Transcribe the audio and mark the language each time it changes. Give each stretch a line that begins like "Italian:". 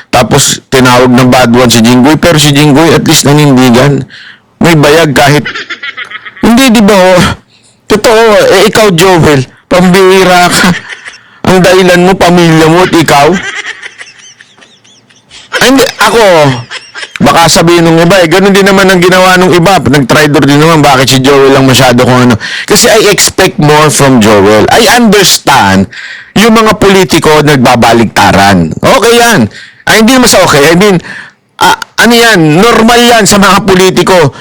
Filipino: Tapos, tinawag ng bad one si Jinggoy. Pero si Jinggoy, at least nanindigan. May bayag kahit... Hindi, di ba? Totoo, ikaw, Joel, pambihira ka. Ang dahilan mo, pamilya mo, at ikaw. Hindi, ako... Baka sabihin ng iba, ganun din naman ang ginawa ng iba. Nag-tridor din naman, bakit si Joel lang masyado kung ano. Kasi
English: I expect more from Joel. I understand
Filipino: yung mga politiko nagbabaligtaran. Okay yan. Hindi naman sa okay.
English: I mean,
Filipino: ano yan, normal yan sa mga politiko.